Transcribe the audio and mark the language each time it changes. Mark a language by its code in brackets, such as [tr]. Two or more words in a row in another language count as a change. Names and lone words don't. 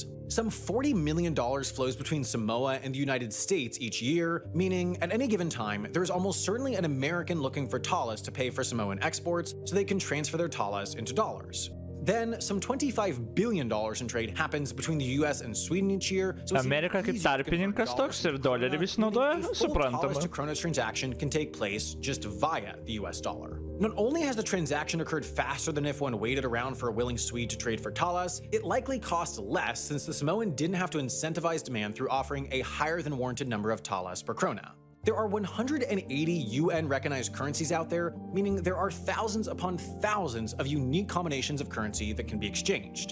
[en] Some $40 million flows between Samoa and the United States each year, meaning at any given time, there is almost certainly an American looking for talas to pay for Samoan exports so they can transfer their talas into dollars. Then, some $25 billion in trade happens between the US and Sweden each year, so [lt] Amerika kaip tarpininkas toks ir dolerį vis naudoja, suprantama. [en] Talas to krona transaction can take place just via the US dollar. Not only has the transaction occurred faster than if one waited around for a willing Swede to trade for talas, it likely cost less since the Samoan didn't have to incentivize demand through offering a higher than warranted number of talas per krona. There are 180 UN-recognized currencies out there, meaning there are thousands upon thousands of unique combinations of currency that can be exchanged.